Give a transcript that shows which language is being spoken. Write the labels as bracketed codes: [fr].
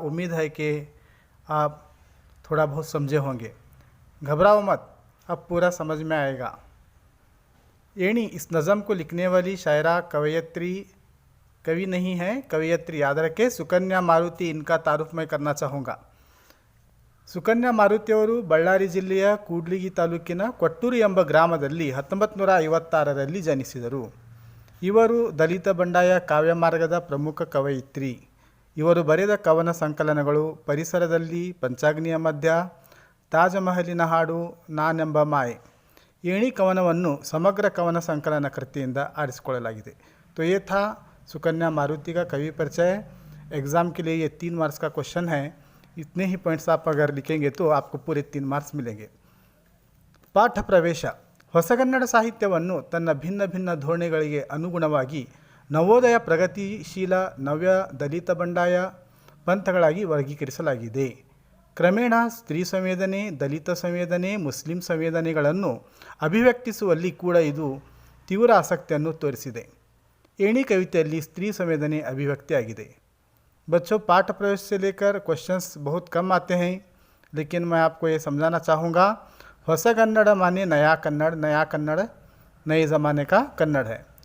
[hi] उम्मीद है कि आप थोड़ा बहुत समझे होंगे। घबराओ मत, अब पूरा समझ में आएगा। एणी इस नज़म को लिखने वाली शायरा कवयित्री कवि नहीं है, कवयित्री याद रखे। सुकन्या मारुति, इनका तारुफ मैं करना चाहूँगा। [kn] ಸುಕನ್ಯಾ ಮಾರುತಿಯವರು ಬಳ್ಳಾರಿ ಜಿಲ್ಲೆಯ ಕೂಡ್ಲಿಗಿ ತಾಲೂಕಿನ ಕೊಟ್ಟೂರು ಎಂಬ ಗ್ರಾಮದಲ್ಲಿ 1956ರಲ್ಲಿ ಜನಿಸಿದರು. ಇವರು ದಲಿತ ಬಂಡಾಯ ಕಾವ್ಯಮಾರ್ಗದ ಪ್ರಮುಖ ಕವಯಿತ್ರಿ. ಇವರು ಬರೆದ ಕವನ ಸಂಕಲನಗಳು ಪರಿಸರದಲ್ಲಿ, ಪಂಚಾಗ್ನಿಯ ಮಧ್ಯ, ತಾಜಮಹಲಿನ ಹಾಡು, ನಾನೆಂಬ ಮಾಯೆ. ಏಣಿ ಕವನವನ್ನು ಸಮಗ್ರ ಕವನ ಸಂಕಲನ ಕೃತಿಯಿಂದ ಆರಿಸಿಕೊಳ್ಳಲಾಗಿದೆ. [hi] तो ये था सुकन्या मारुति का कवि परिचय। एग्ज़ाम के लिए ये 3 मार्क्स का क्वेश्चन है। इतने ही पॉइंट्स आप अगर लिखेंगे तो आपको पूरे 3 मार्क्स मिलेंगे। [kn] ಪಾಠ ಪ್ರವೇಶ. ಹೊಸಗನ್ನಡ ಸಾಹಿತ್ಯವನ್ನು ತನ್ನ ಭಿನ್ನ ಭಿನ್ನ ಧೋರಣೆಗಳಿಗೆ ಅನುಗುಣವಾಗಿ ನವೋದಯ, ಪ್ರಗತಿಶೀಲ, ನವ್ಯ, ದಲಿತ ಬಂಡಾಯ ಪಂಥಗಳಾಗಿ ವರ್ಗೀಕರಿಸಲಾಗಿದೆ. ಕ್ರಮೇಣ ಸ್ತ್ರೀ ಸಂವೇದನೆ, ದಲಿತ ಸಂವೇದನೆ, ಮುಸ್ಲಿಂ ಸಂವೇದನೆಗಳನ್ನು ಅಭಿವ್ಯಕ್ತಿಸುವಲ್ಲಿ ಕೂಡ ಇದು ತೀವ್ರ ಆಸಕ್ತಿಯನ್ನು ತೋರಿಸಿದೆ. एणी कविತೆಯಲ್ಲಿ स्त्री संवेदने अभिव्यक्ति आಗಿದೆ. [hi] बच्चों, पाठ प्रवेश से लेकर क्वेश्चंस बहुत कम आते हैं, लेकिन मैं आपको ये समझाना चाहूँगा ಹೊಸ कन्नड़ माने नया कन्नड़, नया कन्नड़ नए ज़माने का कन्नड़ है।